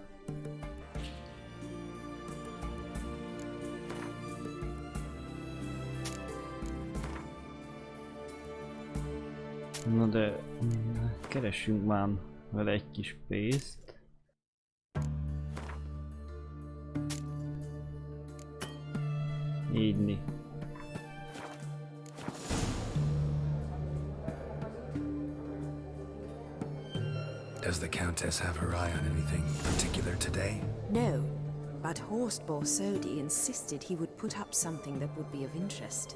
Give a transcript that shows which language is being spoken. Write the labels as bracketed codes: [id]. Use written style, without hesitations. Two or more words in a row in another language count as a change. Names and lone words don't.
[hu] Na de keressünk már vele egy kis pénzt. Így. [en] Does the Countess have her eye on anything particular today? No, but Horst Borsodi insisted he would put up something that would be of interest.